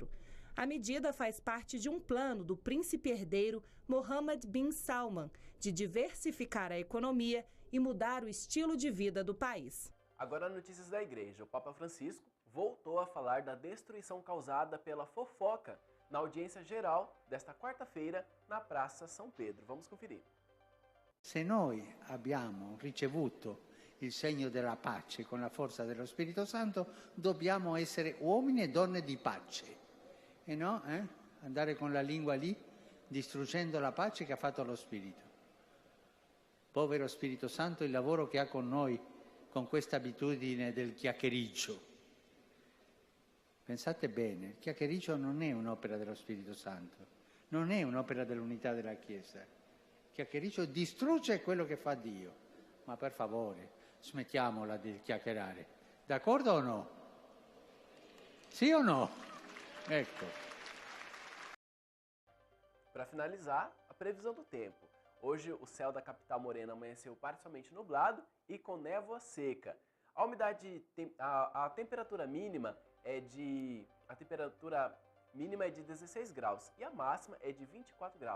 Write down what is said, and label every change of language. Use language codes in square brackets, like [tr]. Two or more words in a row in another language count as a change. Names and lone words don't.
[pt] A medida faz parte de um plano do príncipe herdeiro Mohammed bin Salman de diversificar a economia e mudar o estilo de vida do país. Agora, notícias da Igreja. O Papa Francisco voltou a falar da destruição causada pela fofoca na audiência geral desta quarta-feira na Praça São Pedro. Vamos conferir. [it] Se noi abbiamo ricevuto il segno della pace con la forza dello Spirito Santo, dobbiamo essere uomini e donne di pace e no andare con la lingua lì distruggendo la pace che ha fatto lo Spirito. Povero Spirito Santo, il lavoro che ha con noi con questa abitudine del chiacchiericcio. Pensate bene, il chiacchiericcio non è un'opera dello Spirito Santo, non è un'opera dell'unità della Chiesa. Il chiacchiericcio distrugge quello che fa Dio, ma per favore smettiamola di chiacchierare. D'accordo o no? Sì o no? Ecco. [pt] Para finalizar, a previsão do tempo. Hoje o céu da capital morena amanheceu parcialmente nublado e com névoa seca. A umidade, a temperatura mínima é de 16 graus e a máxima é de 24 graus.